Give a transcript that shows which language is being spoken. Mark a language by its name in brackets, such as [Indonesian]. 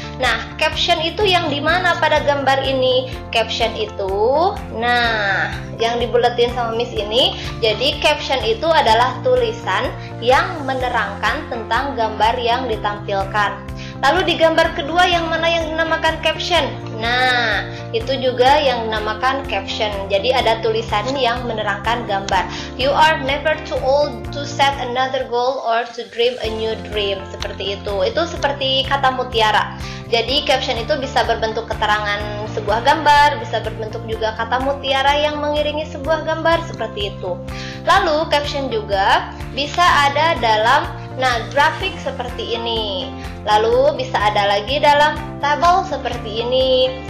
[Indonesian] Nah, caption itu yang di mana pada gambar ini? Caption itu, nah, yang dibuletin sama Miss ini. Jadi caption itu adalah tulisan yang menerangkan tentang gambar yang ditampilkan. Lalu di gambar kedua yang mana yang dinamakan caption? Nah, itu juga yang dinamakan caption. Jadi ada tulisan yang menerangkan gambar. [English] You are never too old to set another goal or to dream a new dream. [Indonesian] Seperti itu. Itu seperti kata mutiara. Jadi caption itu bisa berbentuk keterangan sebuah gambar, bisa berbentuk juga kata mutiara yang mengiringi sebuah gambar, seperti itu. Lalu caption juga bisa ada dalam grafik seperti ini. Lalu bisa ada lagi dalam tabel seperti ini.